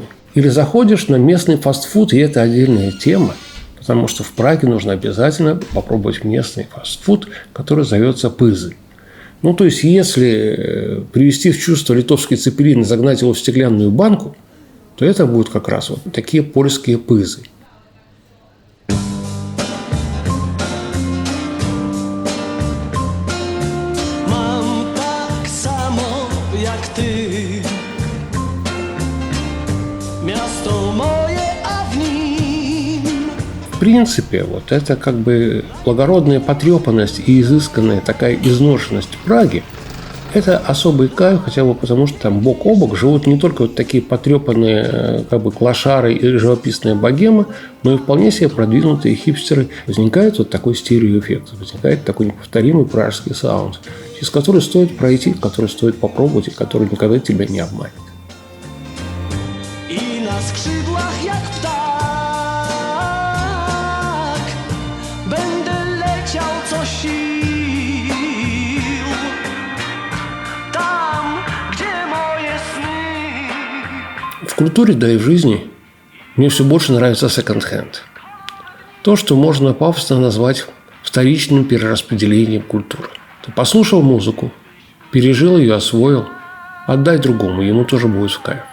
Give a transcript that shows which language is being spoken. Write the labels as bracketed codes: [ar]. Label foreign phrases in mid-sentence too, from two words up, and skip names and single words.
[ru] Или заходишь на местный фастфуд, и это отдельная тема, потому что в Праге нужно обязательно попробовать местный фастфуд, который зовется пызы. Ну, то есть, если привести в чувство литовский цепелин и загнать его в стеклянную банку, то это будут как раз вот такие польские пызы. [pl] Mam tak samo jak ty, miasto moje, a w nim. [ru] В принципе, вот это как бы благородная потрепанность и изысканная такая изношенность Праги – это особый кайф, хотя бы потому, что там бок о бок живут не только вот такие потрепанные как бы клошары и живописная богема, но и вполне себе продвинутые хипстеры. Возникает вот такой стереоэффект, возникает такой неповторимый пражский саунд, через который стоит пройти, который стоит попробовать и который никогда тебя не обманет. [pl] I na skrzydłach jak ptak będę leciał co sił tam, gdzie moje sny. [ru] В культуре, да и в жизни мне все больше нравится секонд-хенд. То, что можно пафосно назвать вторичным перераспределением культуры. Ты послушал музыку, пережил ее, освоил, отдай другому, ему тоже будет в кайф.